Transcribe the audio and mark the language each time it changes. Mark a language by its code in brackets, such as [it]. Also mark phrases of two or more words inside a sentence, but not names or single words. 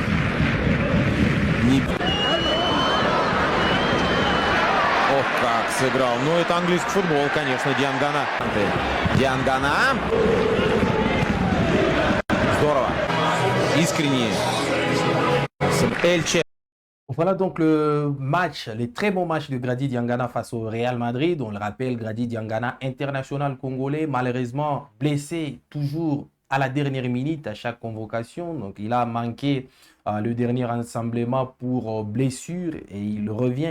[ru] Ох, как сыграл. Ну, это английский футбол, конечно, Диангана. Диангана. Здорово. Искренне. Эльче. [fr] Voilà donc le match, les très bons matchs de Grady Diangana face au Real Madrid. On le rappelle, Grady Diangana, international congolais, malheureusement blessé toujours à la dernière minute à chaque convocation. Donc il a manqué le dernier rassemblement pour blessure et il revient.